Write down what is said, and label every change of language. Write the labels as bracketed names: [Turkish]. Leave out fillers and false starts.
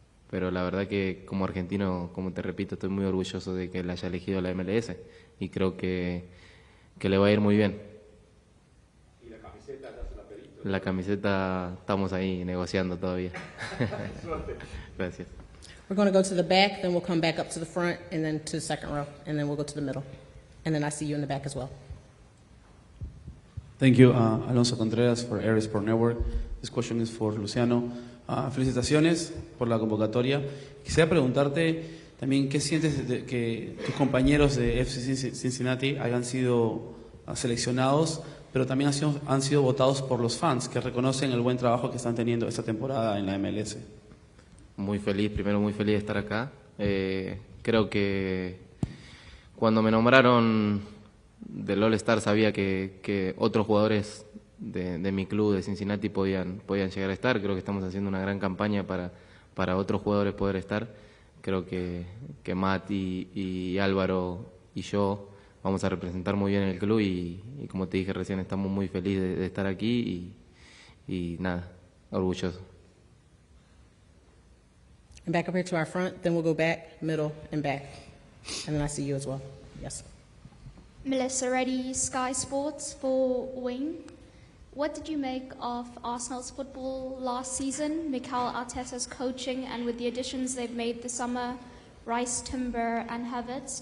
[Spanish] Pero la verdad que como argentino, como te repito, estoy muy orgulloso de que él haya elegido la MLS y creo que le va a ir muy bien. ¿Y la camiseta ya se la pediste? La camiseta estamos ahí negociando todavía. Gracias. [English] We're going to go to the back, then we'll come back up to the front, and then to the second row, and then we'll go to the middle. And then I see you in the back as well. Thank you, Alonso Contreras for Air Sport Network. This question is for Luciano. [Spanish] Felicitaciones por la convocatoria. Quisiera preguntarte también qué sientes de que tus compañeros de FC Cincinnati hayan sido seleccionados, pero también han sido votados por los fans que reconocen el buen trabajo que están teniendo esta temporada en la MLS. Muy feliz de estar acá. Creo que Cuando me nombraron del All-Star sabía que otros jugadores de mi club, de Cincinnati, podían llegar a estar. Creo que estamos haciendo una gran campaña para otros jugadores poder estar. Creo que Matt y Álvaro y yo vamos a representar muy bien el club y como te dije recién, estamos muy felices de estar aquí y nada, orgulloso. [English] And back up here to our front, then we'll go back, middle, and back. And then I see you as well. Yes. Melissa Reddy, Sky Sports for Wayne. What did you make of Arsenal's football last season, Mikel Arteta's coaching, and with the additions they've made this summer, Rice, Timber, and Havertz?